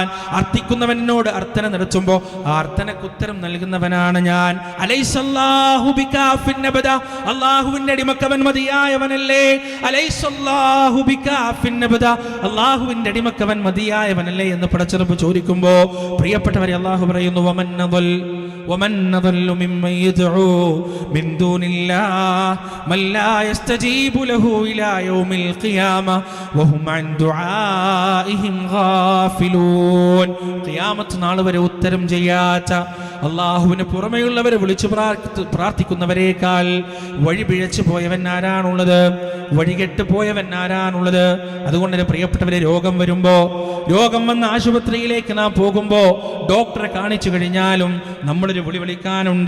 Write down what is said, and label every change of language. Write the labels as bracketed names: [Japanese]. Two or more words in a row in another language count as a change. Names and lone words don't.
[Malayalam] അർത്ഥിക്കുന്നവനോട് അർത്ഥന നടത്തുമ്പോ ആ അർത്ഥനക്ക് ഉത്തരം നൽകുന്നവനാണ് ഞാൻ. [Arabic] أليس الله بكاف عبده. [Malayalam] അല്ലാഹുവിന്റെ അടിമക്കവൻ മതിയായവനല്ലേ? [Arabic] أليس الله بكاف عبده. [Malayalam] അല്ലാഹുവിന്റെ അടിമക്കവൻ മതിയായവനല്ലേ എന്ന് പടച്ചറബ് ചോദിക്കുമ്പോ പ്രിയപ്പെട്ടവരെ അല്ലാഹു പറയുന്നു [Arabic] ومن نضل ممن يدعو من دون الله من لا يستجيب له إلى يوم القيامة وهم عن دعائهم غافلون. [Malayalam] ഖിയാമത്ത് നാൾ വരെ ഉത്തരം ചെയ്യാത്ത, അള്ളാഹുവിന് പുറമെയുള്ളവരെ വിളിച്ചു പ്രാർത്ഥിക്കുന്നവരേക്കാൾ വഴി പിഴച്ചു പോയവൻ ആരാണുള്ളത്? വഴികെട്ട് പോയവൻ ആരാണുള്ളത്? അതുകൊണ്ട് പ്രിയപ്പെട്ടവരെ, രോഗം വരുമ്പോ, രോഗം വന്ന ആശുപത്രിയിലേക്ക് നാം പോകുമ്പോ ഡോക്ടറെ കാണിച്ചു കഴിഞ്ഞാലും നമ്മളൊരു വിളി വിളിക്കാനുണ്ട്.